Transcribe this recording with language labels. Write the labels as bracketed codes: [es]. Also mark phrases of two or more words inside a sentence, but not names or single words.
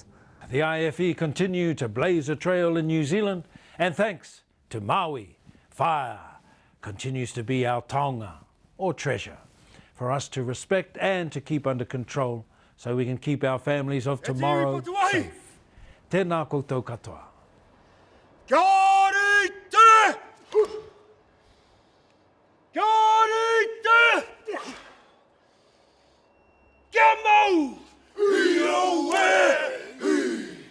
[en] The IFE continue to blaze a trail in New Zealand, and thanks to Maui, fire continues to be our taonga, or treasure, for us to respect and to keep under control so we can keep our families of tomorrow safe. [mi] Tēnā koutou katoa. Kia ora te! Kia ora te! Kia mau! Io e!